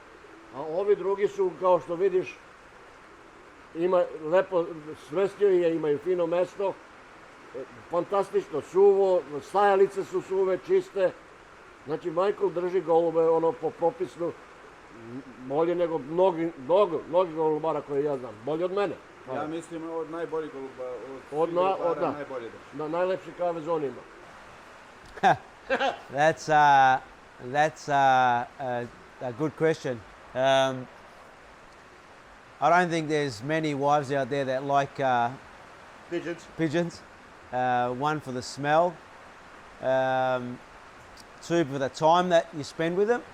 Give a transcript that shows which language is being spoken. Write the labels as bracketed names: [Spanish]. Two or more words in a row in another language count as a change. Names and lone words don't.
[Serbian] A ovi drugi su, kao što vidiš, lepo smestio je, imaju fino mesto, fantastično suvo, stajalice su suve, čiste. Znači, Michael drži golube po propisnu bolje nego mnogi golubara koje ja znam, bolje od mene. Ja mislim od najboljih golubara, najbolje da. Najlepši kavez on ima. [English] That's a good question. I don't think there's many wives out there that like pigeons. One for the smell, two for the time that you spend with them.